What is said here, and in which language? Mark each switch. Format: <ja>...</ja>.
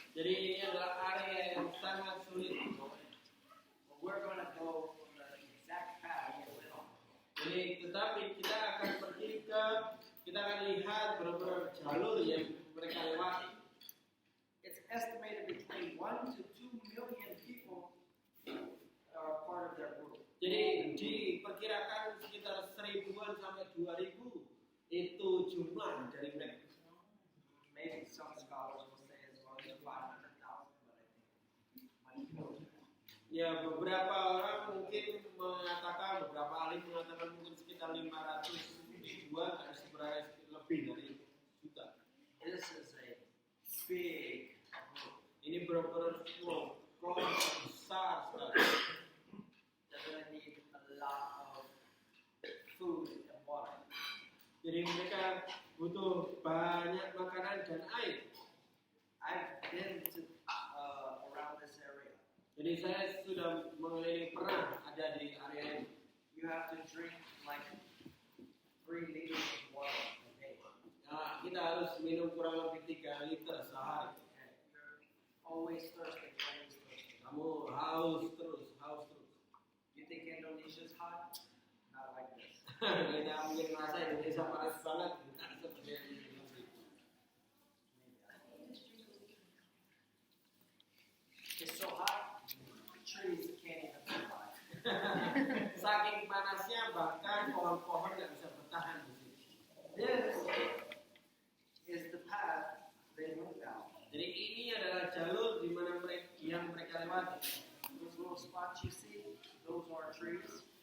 <id>Jadi ini adalah area yang sangat sulit.</id> <en>We're going to go from the exact path we went on.</en> <id>Jadi tetapi kita akan kita akan lihat beberapa jalur yang mereka lewati.</id> <en>It's estimated between 1 to 2 million people are part of their group.</en> <id>Jadi diperkirakan sekitar 1,000-an sampai 2,000 itu jumlah dari mereka.</id> <en>Maybe some scholars will say as well as 500,000, but I think much more.</en> <id>Ya, beberapa orang mungkin mengatakan, beberapa ahli mengatakan mungkin sekitar 500 ribuan atau sebenarnya lebih dari juta.</id> <en>This is a big group.</en> <id>Ini benar-benar kelompok besar sekali.</id> <en>They're going to need a lot of food and water.</en> <id>Jadi mereka butuh banyak makanan dan air.</id> <en>I've been to around this area.</en> <id>Jadi saya sudah pernah ada di area ini.</id> <en>You have to drink like 3 liters of water a day.</en> <id>Nah, kita harus minum kurang lebih 3 liter sehari.</id> <en>You're always thirsty.</en> <id>Kamu haus terus.</id> <en>You think Indonesia is hot? Not like this.</en> <id>Kita mungkin merasa Indonesia panas banget, bukan seperti yang di Indonesia.</id> <en>It's so hot, trees can't even survive.</en> <id>Saking panasnya bahkan pohon-pohon nggak bisa bertahan di sini.</id> <en>This is the path they moved down.</en> <id>Jadi ini adalah jalur di mana mereka lewati.</id> <en>Those little spots you see, those are trees.</en>